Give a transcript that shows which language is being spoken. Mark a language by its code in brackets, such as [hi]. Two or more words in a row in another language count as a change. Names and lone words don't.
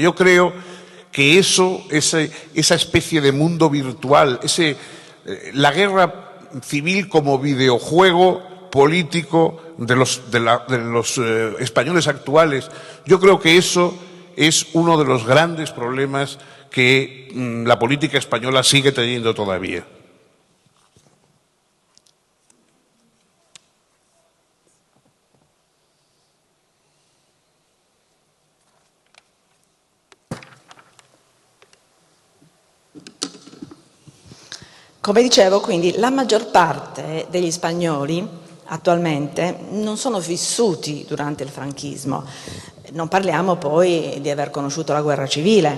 [es] Yo creo que esa especie de mundo virtual, la guerra civil como videojuego político de los españoles actuales, yo creo que eso es uno de los grandes problemas que la política española sigue teniendo todavía. [it] Come dicevo, quindi, la maggior parte degli spagnoli attualmente non sono vissuti durante il franchismo, non parliamo poi di aver conosciuto la guerra civile.